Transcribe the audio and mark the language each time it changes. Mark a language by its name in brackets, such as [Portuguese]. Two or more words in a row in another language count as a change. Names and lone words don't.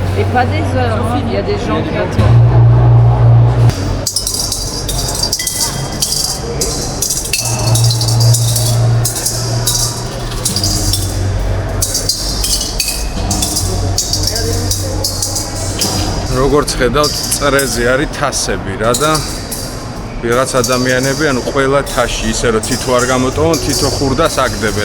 [French] Pas des heures, hein. Il y a des gens qui attendent. [Georgian] როგორც ხედავთ, წრეზე არის თასები რა და ვიღაც ადამიანები, ანუ ყველა თაში ისე რომ თითო არ გამოტოვონ, თითო ხურდას აგდებენ.